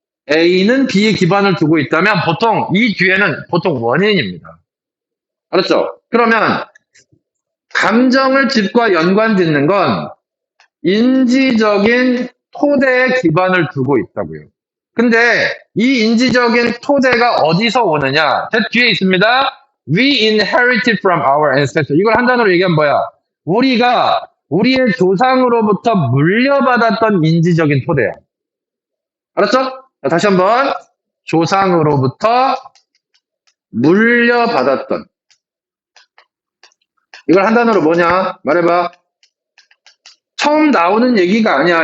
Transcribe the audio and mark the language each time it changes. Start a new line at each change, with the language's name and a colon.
Korean: A는 B에 기반을 두고 있다면 보통 이 뒤에는 보통 원인입니다. 알았죠? 그러면 감정을 집과 연관 짓는 건 인지적인 토대에 기반을 두고 있다고요. 근데 이 인지적인 토대가 어디서 오느냐? 제 뒤에 있습니다.
English: We inherited from our ancestors.
Korean: 이걸 한 단어로 얘기하면 뭐야? 우리가 우리의 조상으로부터 물려받았던 인지적인 토대야. 알았죠? 자, 다시 한번. 조상으로부터 물려받았던. 이걸 한 단어로 뭐냐? 말해봐. 처음 나오는 얘기가 아니야.